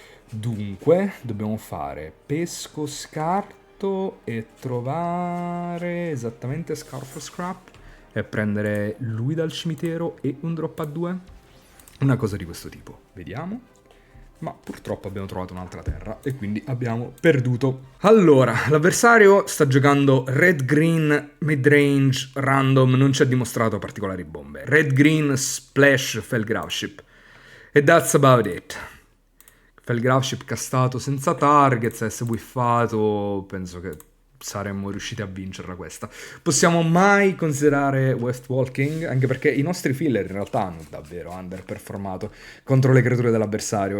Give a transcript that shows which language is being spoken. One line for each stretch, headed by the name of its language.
Italian: Dunque, dobbiamo fare pesco scarto e trovare esattamente Scarf Scrap e prendere lui dal cimitero e un drop a 2. Una cosa di questo tipo. Vediamo. Ma purtroppo abbiamo trovato un'altra terra e quindi abbiamo perduto. Allora, l'avversario sta giocando red-green mid-range random, non ci ha dimostrato particolari bombe. Red-green splash Felgraveship.
English: E that's about it.
Italian: Felgraveship castato senza target, se whiffato, penso che saremmo riusciti a vincerla questa. Possiamo mai considerare Weft Walking, anche perché i nostri filler in realtà hanno davvero underperformato contro le creature dell'avversario.